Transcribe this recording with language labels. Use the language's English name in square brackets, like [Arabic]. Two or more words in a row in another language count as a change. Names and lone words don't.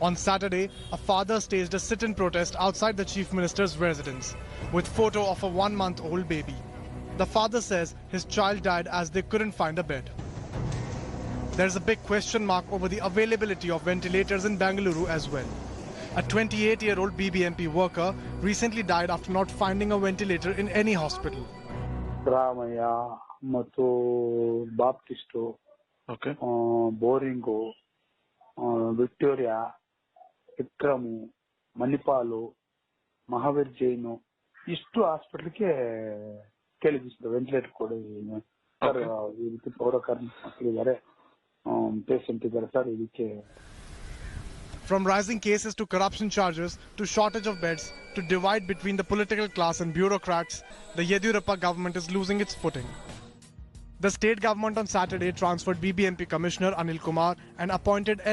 [English] On Saturday, a father staged a sit-in protest outside the Chief Minister's residence with photo of a 1-month-old baby. The father says his child died as they couldn't find a bed. There's a big question mark over the availability of ventilators in Bengaluru as well. A 28-year-old BBMP worker recently died after not finding a ventilator in any hospital. Ramaya, Mato, Baptisto, Boringo, Victoria, Vikramu, Manipalo, Mahavir Jaino, [Kannada] ಇಷ್ಟು ಹಾಸ್ಪಿಟಲ್ಗೆ ಕೇಳಿದ್ರು ವೆಂಟಿಲೇಟರ್ ಕೊಡಿ ಸರ್, ಇದಕ್ಕೆ ಪೌರಕಾರ್ಮಿಕ ಮಕ್ಕಳಿದ್ದಾರೆ, ಪೇಷಂಟ್ ಇದ್ದಾರೆ ಸರ್ ಇದಕ್ಕೆ. [English] From rising cases to corruption charges to shortage of beds to divide between the political class and bureaucrats, the Yediyurappa government is losing its footing. The state government on Saturday transferred BBMP Commissioner Anil Kumar and appointed N.